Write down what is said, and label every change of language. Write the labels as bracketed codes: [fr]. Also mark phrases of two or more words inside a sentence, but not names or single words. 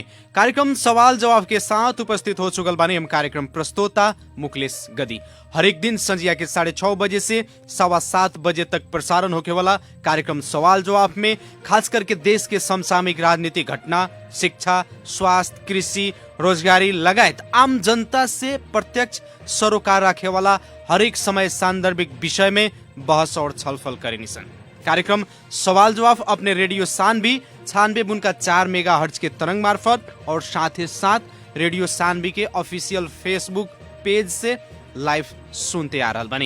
[bho] कार्यक्रम सवाल जवाब के साथ उपस्थित हो चुकल बानी हम कार्यक्रम प्रस्तोता मुकलेश गदी। हर एक दिन संजिया के 6:30 बजे से 7:15 बजे तक प्रसारण होके वाला कार्यक्रम सवाल जवाब में खास करके देश के समसामयिक राजनीतिक घटना, शिक्षा, स्वास्थ्य, कृषि, रोजगारी लगायत आम जनता से प्रत्यक्ष सरोकार रखे वाला हरेक समय सांदर्भिक विषय में बहस और छलफल करेनी सन। कार्यक्रम सवाल जवाब अपने रेडियो सान्वी 96.4 मेगाहर्ज के तरंग मार्फत और साथ ही साथ रेडियो सान्वी के [en] official Facebook page [bho] से लाइव सुनते आ रहा बनी।